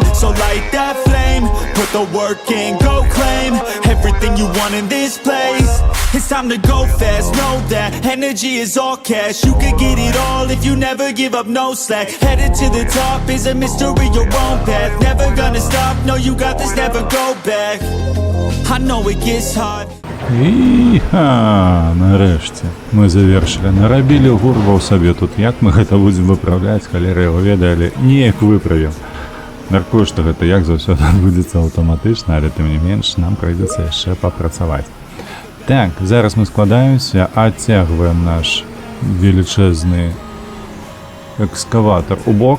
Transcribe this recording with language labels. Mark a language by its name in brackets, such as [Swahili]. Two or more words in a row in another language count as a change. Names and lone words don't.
[English] So light that flame, put the work in, go claim everything you want in this place. It's time to go fast, know that energy is all cash. You could get it all if you never give up, no slack. Headed to the top is a mystery, your own path. Never gonna stop, no, you got this, never go back. I know it gets hard. [Belarusian] І нарэшце мы завершылі. Нарабілі гурбаў сабе тут. Як мы гэта будзем выпраўляць, халеры яго ведалі, неяк выправім. Мяркую, што гэта як заўсёды адбудзецца аўтаматычна, але тым не менш нам прыйдзецца яшчэ папрацаваць. Так, зараз мы складаемся, адцягваем наш велічэзны экскаватар у бок.